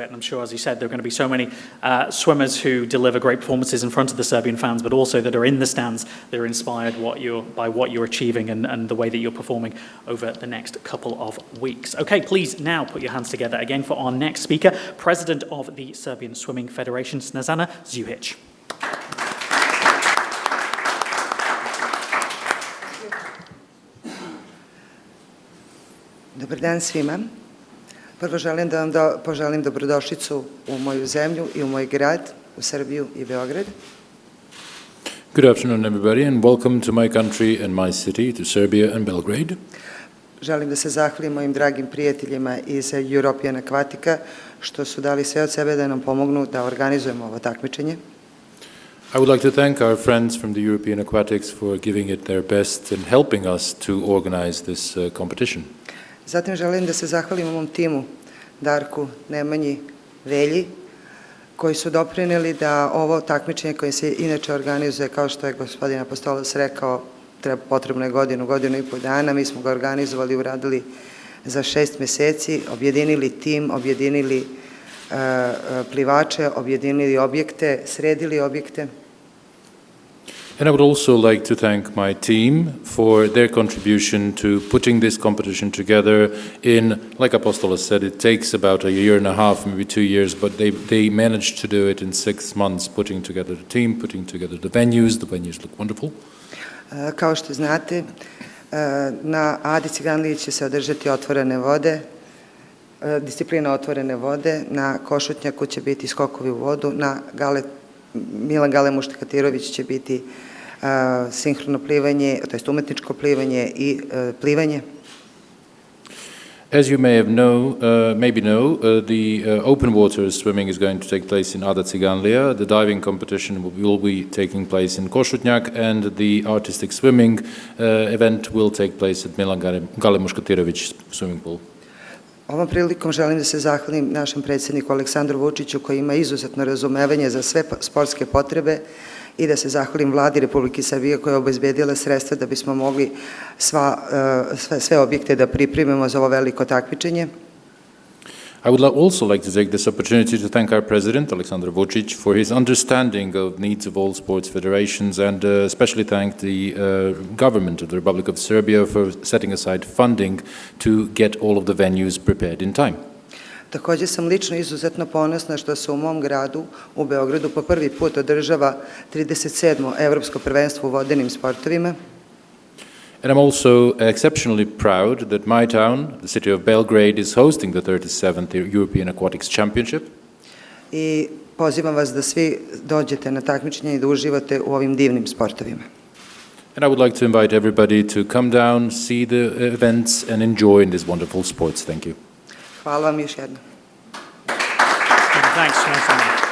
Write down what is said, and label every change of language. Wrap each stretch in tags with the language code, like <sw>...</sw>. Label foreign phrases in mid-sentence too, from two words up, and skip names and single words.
<en>And I'm sure, as you said, there are going to be so many swimmers who deliver great performances in front of the Serbian fans, but also that are in the stands that are inspired by what you're achieving and the way that you're performing over the next couple of weeks. Okay, please now put your hands together again for our next speaker, President of the Serbian Swimming Federation, Snježana ŽUGIĆ.</en> <sr>Dobar dan svima. Prvo želim da vam poželim dobrodošlicu u moju zemlju i u moj grad, u Srbiju i Beograd.</sr> <en>Good afternoon, everybody, and welcome to my country and my city, to Serbia and Belgrade.</en> <sr>Želim da se zahvalim mojim dragim prijateljima iz European Aquatica što su dali sve od sebe da nam pomognu da organizujemo ovo takmičenje.</sr> <en>I would like to thank our friends from the European Aquatics for giving it their best and helping us to organize this competition.</en> <sr>Zatim želim da se zahvalim mom timu, Darku, Nemanji, Velji, koji su doprineli da ovo takmičenje koje se inače organizuje, kao što je gospodin Apostolos rekao, potrebno je godinu i pol dana. Mi smo ga organizovali, uradili za 6 meseci, objedinili tim, objedinili plivače, objedinili objekte, sredili objekte.</sr> <en>And I would also like to thank my team for their contribution to putting this competition together in, like Apostolos said, it takes about a year and a half, maybe 2 years, but they managed to do it in 6 months, putting together the team, putting together the venues look wonderful.</en> <sr>Kao što znate, na Adi Ciganliji će se održati otvorene vode, disciplina otvorene vode, na Košutnjaku će biti skokovi u vodu, na Milan Gale Muštakatirović će biti sinhrono plivanje, to jest umetničko plivanje i plivanje.</sr> <en>As you may know, the open water swimming is going to take place in Ada Ciganlija. The diving competition will be taking place in Košutnjak, and the artistic swimming event will take place at Milan Gale Muškatirović swimming pool.</en> <sr>Ovom prilikom želim da se zahvalim našem predsjedniku Aleksandru Vučiću koji ima izuzetno razumevanje za sve sportske potrebe i da se zahvalim vladi Republike Srbije koja je obezbedila sredstva da bismo mogli sve objekte da pripremimo za ovo veliko takmičenje.</sr> <en>I would also like to take this opportunity to thank our President, Aleksandar Vučić, for his understanding of needs of all sports federations, and especially thank the government of the Republic of Serbia for setting aside funding to get all of the venues prepared in time.</en> <sr>Također sam lično izuzetno ponosna što se u mom gradu, u Beogradu, po prvi put održava 37. Evropsko prvenstvo u vodenim sportovima.</sr> <en>And I'm also exceptionally proud that my town, the city of Belgrade, is hosting the 37th European Aquatics Championship. I pozivam vas da svi dođete na takmičenje i da uživate u ovim divnim sportovima. And I would like to invite everybody to come down, see the events and enjoy in these wonderful sports. Thank you.</en> <sr>Hvala vam još jednom.</sr> <en>Thanks, Snježana.</en>